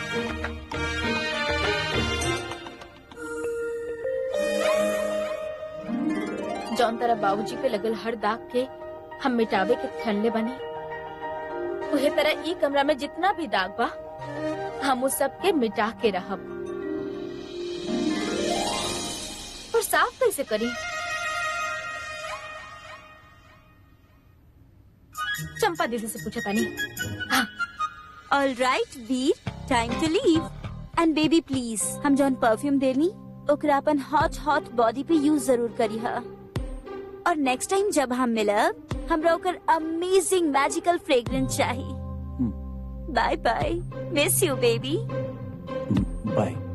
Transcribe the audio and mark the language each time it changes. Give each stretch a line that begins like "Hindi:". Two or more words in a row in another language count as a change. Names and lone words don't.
Bhojpuri: जौन तरह बाबूजी पे लगल हर दाग के हम मिटावे के ठनले बनी, उहे तरह ई कमरा में जितना भी दाग बा, हम उस सब के मिटा के रहब। और साफ कैसे करी? चंपा दीदी से पूछा तानी। हाँ।
English: All right, वीर, time to leave. And baby please,
Bhojpuri: हम जौन परफ्यूम देनी, ओकरा अपन
English: hot body
Bhojpuri: पे यूज जरूर करी हा। और
English: next time
Bhojpuri: जब हम मिलब, हमरा ओकर
English: amazing magical fragrance
Bhojpuri: चाहिए।
English: Bye bye, miss you baby. बाय।